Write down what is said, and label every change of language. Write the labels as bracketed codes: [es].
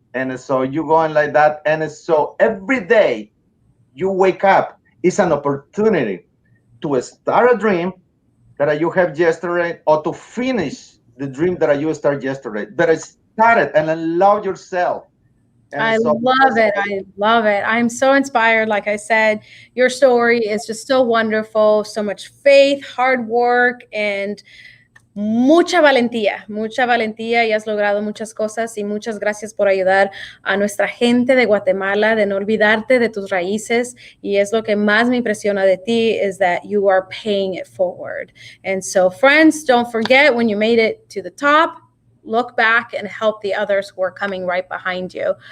[en] And so you go on like that. And so every day you wake up, it's an opportunity to start a dream that you have yesterday, or to finish the dream that you started yesterday. But start it and allow yourself. And I love it. I love it. I'm so inspired. Like I said, your story is just so wonderful. So much faith, hard work, and [es] mucha valentía y has logrado muchas cosas, y muchas gracias por ayudar a nuestra gente de Guatemala, de no olvidarte de tus raíces. Y es lo que más me impresiona de ti, [en] is that you are paying it forward. And so friends, don't forget, when you made it to the top, look back and help the others who are coming right behind you.